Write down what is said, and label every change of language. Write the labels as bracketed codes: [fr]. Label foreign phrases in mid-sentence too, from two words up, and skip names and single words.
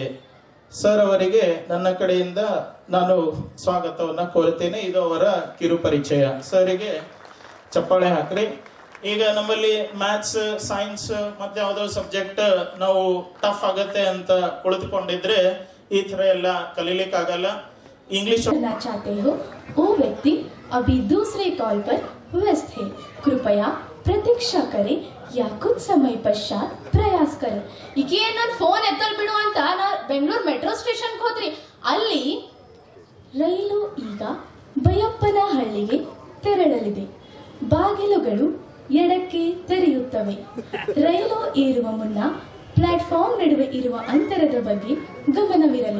[kn] ಸರ್ ಅವರಿಗೆ ನನ್ನ ಕಡೆಯಿಂದ ನಾನು ಸ್ವಾಗತವನ್ನು ಕೋರುತ್ತೇನೆ. ಇದು ಅವರ ಕಿರು ಪರಿಚಯ. ಸರಿಗೆ ಚಪ್ಪಾಳೆ ಹಾಕ್ರಿ. ಈಗ ನಮ್ಮಲ್ಲಿ ಮ್ಯಾಥ್ಸ್, ಸೈನ್ಸ್ ಮತ್ತೆ ಯಾವುದೋ ಸಬ್ಜೆಕ್ಟ್ ನಾವು ಟಫ್ ಆಗತ್ತೆ ಅಂತ ಕುಳಿತುಕೊಂಡಿದ್ರೆ ಈ ತರ ಎಲ್ಲ ಕಲೀಲಿಕ್ಕಾಗಲ್ಲ. [hi] इंग्लिश चाहते हो वो व्यक्ति अभी दूसरे कॉल पर व्यस्त है, कृपया प्रतीक्षा करें या कुछ समय पश्चात प्रयास करें. [kn] ಈಕೆ ನನ್ನ ಫೋನ್ ಎತ್ತಲ್ ಬಿಡು ಅಂತ ನಾ ಬೆಂಗಳೂರು ಮೆಟ್ರೋ ಸ್ಟೇಷನ್ ಹೋದ್ರಿ. ಅಲ್ಲಿ ರೈಲು ಈಗ ಬೈಯಪ್ಪನಹಳ್ಳಿಗೆ ತೆರಳಲಿದೆ. ಬಾಗಿಲುಗಳು ಎಡಕ್ಕೆ ತೆರೆಯುತ್ತವೆ. ರೈಲು ಏರುವ ಮುನ್ನ ಪ್ಲಾಟ್ಫಾರ್ಮ್ ನಡುವೆ ಇರುವ ಅಂತರದ ಬಗ್ಗೆ ಗಮನವಿರಲಿ.